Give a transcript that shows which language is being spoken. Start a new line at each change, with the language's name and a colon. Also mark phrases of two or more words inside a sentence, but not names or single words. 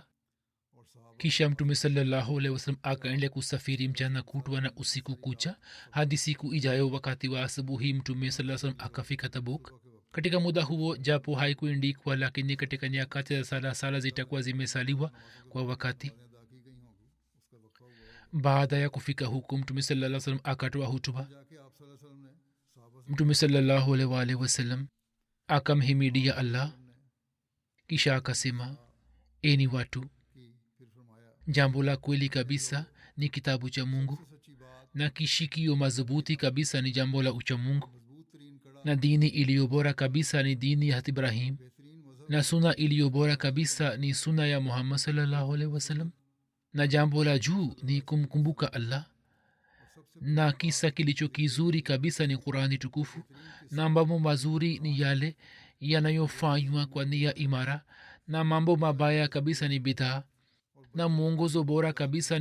Swahili: Kisha mtume
Arabic: صلى الله عليه وسلم
Swahili: akaendelea kusafiri mchana kutwa na usiku kucha hadi siku ijayo. Wakati wa asubuhi mtume
Arabic: صلى الله عليه وسلم
Swahili: akafika Tabuk. Katika muda huo, japo haikuandikwa, lakini katika nyakati za sala zitakuwa zimesaliwa kwa wakati. baada ya kufika huku mtume
Arabic: صلى الله عليه وسلم
Swahili: akatoa hutuba.
Urdu: جا کے آپ
Arabic: صلى الله عليه وسلم
Urdu: نے صحابہ سے
Swahili: mtume
Arabic: صلى الله عليه وسلم
Swahili: akamhimidia allah, kisha akasema, eni watu,
Urdu: کی پھر فرمایا
Swahili: jambo la kweli kabisa ni kitabu cha mungu,
Urdu: سچی بات
Swahili: na kishikio madhubuti kabisa ni jambo la uchamungu,
Urdu: مضبوط ترین کڑا
Swahili: na dini iliyo bora kabisa ni dini ya ibrahim,
Urdu: بہترین مذہب
Swahili: na suna iliyo bora kabisa ni suna ya muhammad
Arabic: صلى الله عليه وسلم,
Swahili: na jambo la juu ni kumkumbuka allah, na kisa kilicho kizuri kabisa ni qurani tukufu, na mambo mazuri ni yale yanayofanywa kwa nia imara, na mambo mabaya kabisa ni bidhaa, na mwongozo bora kabisa